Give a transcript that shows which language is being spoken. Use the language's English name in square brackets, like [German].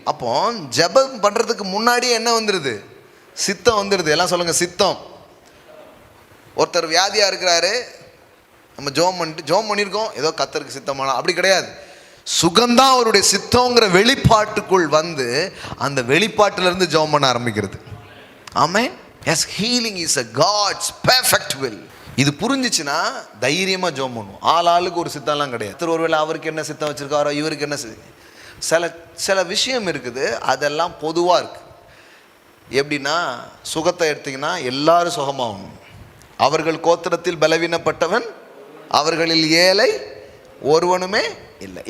[Tamil] அப்போ ஜெபம் பண்ணுறதுக்கு முன்னாடியே என்ன வந்துடுது? சித்தம் வந்துடுது. எல்லாம் சொல்லுங்கள், சித்தம். ஒருத்தர் வியாதியாக இருக்கிறாரு, நம்ம ஜெபம் பண்ணியிருக்கோம், ஏதோ கர்த்தருக்கு சித்தமான அப்படி கிடையாது. சுகந்தான் அவருடைய சித்தங்கிற வெளிப்பாட்டுக்குள் வந்து அந்த வெளிப்பாட்டிலிருந்து ஜெபம் பண்ண ஆரம்பிக்கிறது. ஆமென். [English] Yes, healing is a God's perfect will. [Tamil] இது புரிஞ்சிச்சுன்னா தைரியமாக ஜெபம் பண்ணுவோம். ஆளுக்கு ஒரு சித்தம்லாம் கிடையாது. ஒருவேளை அவருக்கு என்ன சித்தம் வச்சுருக்காரோ, இவருக்கு என்ன சில விஷயம் இருக்குது, அதெல்லாம் பொதுவாக இருக்குது. எப்படின்னா, சுகத்தை எடுத்திங்கன்னா எல்லாரும் சுகமாகணும். அவர்கள் கோத்திரத்தில் பலவீனப்பட்டவன், அவர்களில் ஏழை ஒருவனுமே இல்லை.